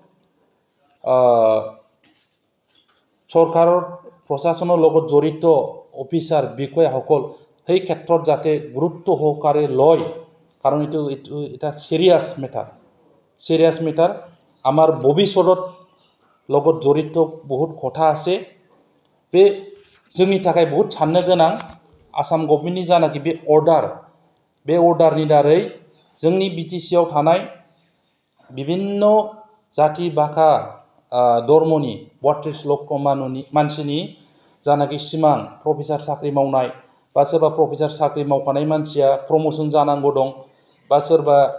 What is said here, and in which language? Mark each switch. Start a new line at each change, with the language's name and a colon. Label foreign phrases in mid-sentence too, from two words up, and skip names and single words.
Assamese: চৰকাৰৰ প্ৰশাসনৰ লগত জড়িত অফিচাৰ বিষয়াসকল সেই ক্ষেত্ৰত যাতে গুৰুত্ব সহকাৰে লয় কাৰণ এইটো এটা চিৰিয়াছ মেটাৰ আমাৰ ভৱিষ্যতৰ লগত জড়িত বহুত কথা আছে
Bodo: बे जोंनि थाखाय बहुत साननो गोनां आसाम गभर्नमेन्टनि जानाखि बे अर्डारनि दारै जोंनि बिटिसिआव थानाय विभिन्न जाति भाषा धर्मनि 32 लक्ष मानसिनि जानाखि सिमां प्रफेसार साख्रि मावनाय बा सोरबा प्रफेसार साख्रि मावखानाय मानसिया प्रमोशन जानांगौ दं बा सोरबा